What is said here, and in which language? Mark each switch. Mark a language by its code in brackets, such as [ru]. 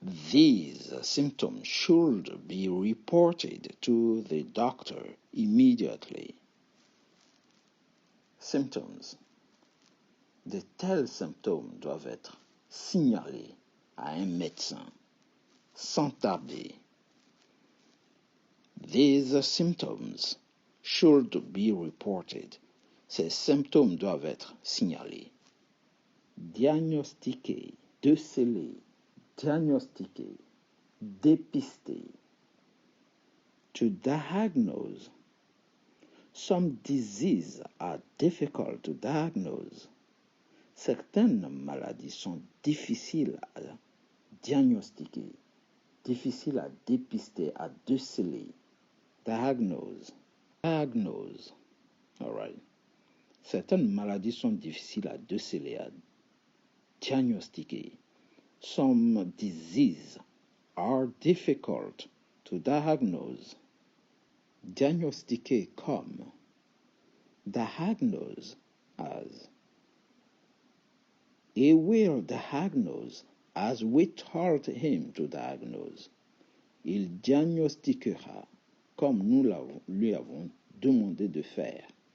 [en] These symptoms should be reported to the doctor immediately. Symptoms. [fr] De tels symptômes doivent être signalés à un médecin sans tarder. [en] These symptoms should be reported. [fr] Ces symptômes doivent être signalés. Diagnostiquer, déceler, diagnostiquer, dépister. [en] To diagnose. Some diseases are difficult to diagnose. [fr] Certaines maladies sont difficiles à diagnostiquer, difficiles à dépister, à déceler. Diagnose. [en] All right. [fr] Certaines maladies sont difficiles à déceler, à diagnostiquer. [en] Some diseases are difficult to diagnose. [fr] Diagnostiquer comme. [en] Diagnose as. He will diagnose as we told him to diagnose. [fr] Il diagnostiquera comme nous lui avons demandé de faire.